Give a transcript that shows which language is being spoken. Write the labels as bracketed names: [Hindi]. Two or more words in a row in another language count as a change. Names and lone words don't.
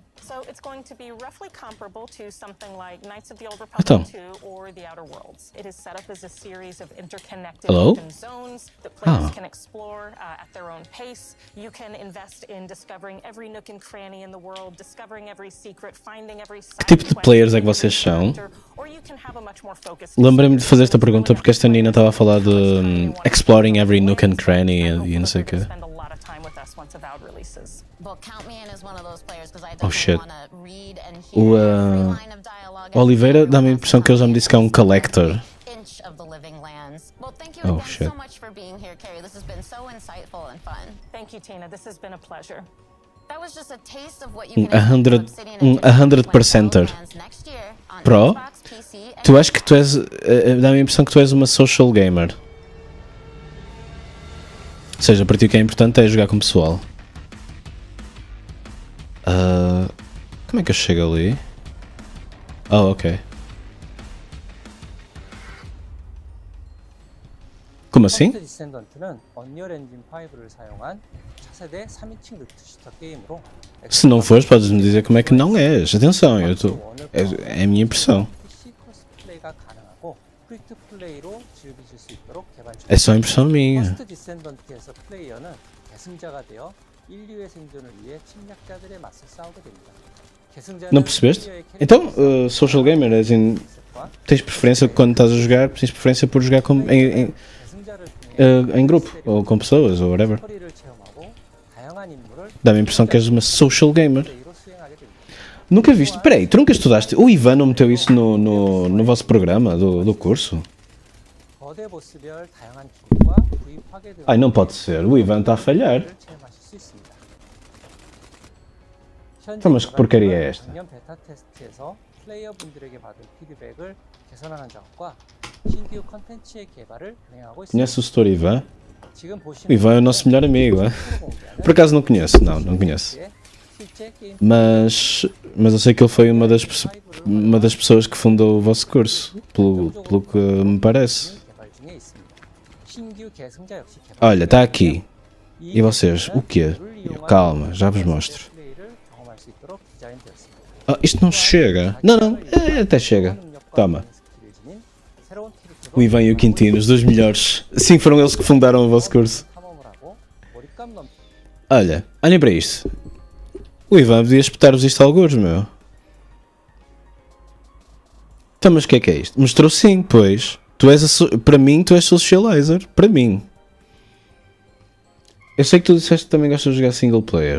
[English] So it's going to be roughly comparable to something like Knights of the Old [Portuguese] Então. [English] Republic 2 or The Outer Worlds. It is set up as a series of interconnected Hello? open zones that players Ah. can explore at their own pace. You can invest in discovering every nook and cranny in the world, discovering every secret, finding every side [Portuguese] tipo de [English] quest [Portuguese] players é que [English] in every [Portuguese] vocês são? [English] character, or you can have a much more focused [Portuguese] Lembrei-me de fazer esta pergunta porque esta Nina estava a falar de [English] exploring every nook and cranny [Portuguese] e não sei o quê. [English] spend a lot of time with us once Avowed releases. Well, count me in as one of those players, because I Oh, definitely shit. want to read and O, hear every line of dialogue. [Portuguese] Oliveira dá-me a impressão que ele já me disse que é um collector. [English] Oh, shit. Thank you, Tina. This has been a pleasure. That was just a taste of what you Um can expect 100 from Obsidian and Take-Two 100%er. when Wildlands next year on Pro? Xbox, PC, and [Portuguese] Tu acho que tu és. Dá-me a impressão que tu és uma [English] social gamer. [Portuguese] Ou seja, para ti o que é importante é jogar com o pessoal. Como é que eu chego ali? Oh, ok. Como assim? [Korean] 퍼스트 디센던트는 언리얼 엔진 5를 사용한 차세대 3인칭 루트 슈터 게임으로 [Portuguese] Se não fores, podes-me dizer como é que não és. Atenção, eu tô, é a minha impressão. [Korean] PC 크로스플레이가 가능하고 프리트 플레이로 즐기실 수 있도록 개발 [Portuguese] É só impressão minha. [Korean] 퍼스트 디센던트에서 플레이어는 계승자가 되어 인류의 생존을 위해 침략자들의 맞서 싸우게 됩니다. 계승자는 [Portuguese] Não percebeste? [Korean] 플레이어의 [Portuguese] Então, [Korean] 캐릭터 [English] social gamer, [Portuguese] assim, tens preferência quando estás a jogar, tens preferência por jogar [Korean] 계승자를 통해 [Portuguese] em grupo, ou com pessoas, ou whatever. [Korean] 스토리를 체험하고 다양한 임무를 [Portuguese] Dá-me a impressão que és uma [English] social gamer. [Korean] 플레이로 수행하게 됩니다. [Portuguese] Nunca viste? Peraí, tu nunca estudaste? O Ivan não meteu isso no vosso programa do curso? [Korean] 거대 보스별 다양한 기능과 구입 파괴 등 [Portuguese] Ai, não pode ser. O Ivan está a falhar. [Korean] 체험하실 수 있습니다. [Portuguese] Então, mas que porcaria é esta? [Korean] 작년 베타 테스트에서 플레이어분들에게 받은 피드백을 개선하는 작업과 신규 컨텐츠의 개발을 진행하고 있습니다. [Portuguese] Conhece o setor Ivan? [Korean] 지금 보시는 [Portuguese] O Ivan é o nosso melhor amigo, é? Por acaso não conheço, não conheço. [Korean] 실제 게임 [Portuguese] Mas eu sei que ele foi uma das pessoas que fundou o vosso curso, pelo que me parece. [Korean] 개발 중에 있습니다. 신규 계승자 역시 개발 [Portuguese] Olha, está aqui. E vocês, o quê? Calma, já vos mostro. [Korean] 플레이를 경험할 수 있도록 디자인되었습니다. [Portuguese] Ah, isto não chega. Não, até chega. Toma. [Korean] 스킬을 지닌 새로운 캐릭터로 [Portuguese] O Ivan e o Quintino, os dois melhores. Sim, foram eles que fundaram o vosso curso. [Korean] 탐험을 하고 몰입감 넘 [Portuguese] Olha, olhem para isto. O Ivan podia espetar-vos isto a alguns, meu. Então, mas o que é isto? Mostrou sim, pois. Tu és para mim, tu és socializer. Para mim. Eu sei que tu disseste que também gostas de jogar [English] single player.